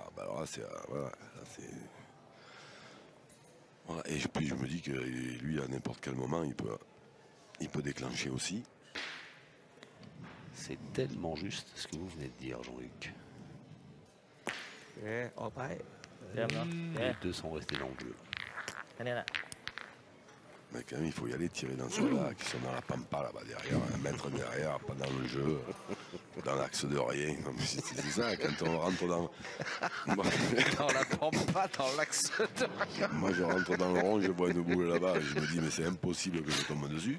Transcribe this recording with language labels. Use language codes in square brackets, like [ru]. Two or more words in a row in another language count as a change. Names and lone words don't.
[fr] Bah, alors là, c'est. Voilà, voilà. Et puis je me dis que lui, à n'importe quel moment, il peut déclencher aussi. c'est tellement juste ce que vous venez de dire, Jean-Luc. [th] ออกไป [fr] Les deux sont restés dans le jeu. [th] อันนี้แหละ [fr] Mais quand même, il faut y aller tirer dans ceux-là, qui sont dans la pampa là-bas derrière, un mètre derrière, pas dans le jeu, dans l'axe de rien. C'est ça, quand on rentre dans. Dans la pampa, dans l'axe de rien. Moi, je rentre dans le rond, je vois une boule là-bas, et je me dis, mais c'est impossible que je tombe dessus.